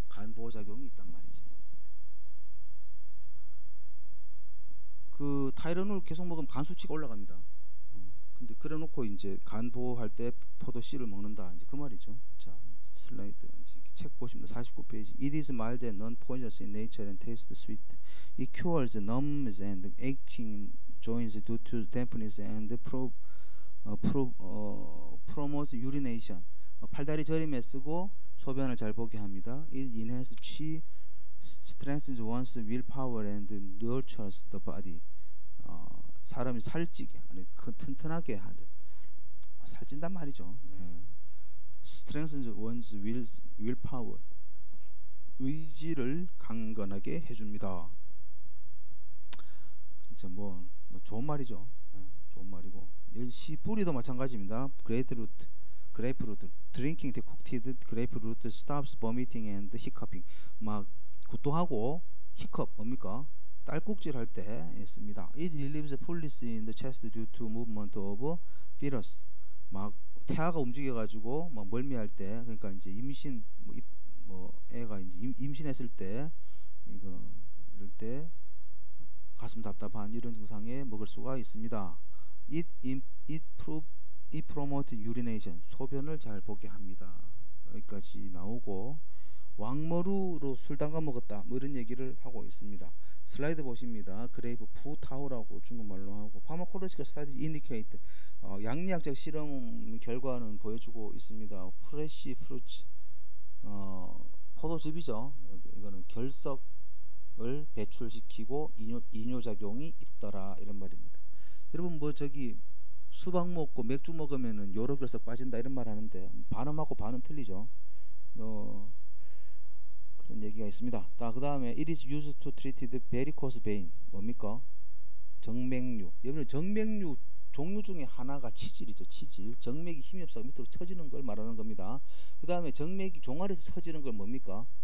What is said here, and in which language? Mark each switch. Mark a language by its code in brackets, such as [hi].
[ko] 간 보호작용이 있단 말이지. 그 타이레놀 계속 먹으면 간 수치가 올라갑니다. 근데 그래놓고 이제 간 보호할 때 포도씨를 먹는다. 이제 그 말이죠. 자, 슬라이드 책 보시면 49페이지. [en] It is mild and non-poisonous in nature and tastes sweet. It cures numbness and aching joints due to dampness and promotes urination. [ko] 팔다리 저림에 쓰고 소변을 잘 보게 합니다. [en] It enhances chi, strengthens one's willpower and nurtures the body. [ko] 사람이 살찌게, 아니 튼튼하게 하죠. 살찐단 말이죠. [en] Strengthens one's willpower. [ko] 의지를 강건하게 해줍니다. 진짜 뭐 좋은 말이죠. 좋은 말이고. 씨 뿌리도 마찬가지입니다. 그레이프루트. [en] Drinking decocted grapefruit stops vomiting and hiccuping. [ko] 막 구토하고 히컵 뭡니까? 딸꾹질 할 때 있습니다. [en] It relieves fullness in the chest due to movement of fetus. [ko] 막 태아가 움직여가지고 막 멀미할 때, 그러니까 이제 임신 애가 이제 임신했을 때 이거 이럴 때 가슴 답답한 이런 증상에 먹을 수가 있습니다. [en] It promotes urination. [ko] 소변을 잘 보게 합니다. 여기까지 나오고, 왕머루로 술 담가 먹었다 뭐 이런 얘기를 하고 있습니다. 슬라이드 보십니다. 그레이프 푸타오라고 중국말로 하고, [en] 파마콜로지컬 스타디 인디케이트, [ko] 양리학적 실험 결과는 보여주고 있습니다. 프레시 프루츠, 포도즙이죠. 이거는 결석을 배출시키고 이뇨작용이 있더라 이런 말입니다. 여러분 뭐 저기 수박 먹고 맥주 먹으면은 요로 결석 빠진다 이런 말 하는데 반응하고 반응 틀리죠. 그런 얘기가 있습니다. 그 다음에 [en] it is used to treat the varicose vein. [ko] 뭡니까? 정맥류. 여러분 정맥류 종류 중에 하나가 치질이죠. 치질. 정맥이 힘이 없어서 밑으로 처지는 걸 말하는 겁니다. 그 다음에 정맥이 종아리에서 처지는 걸 뭡니까?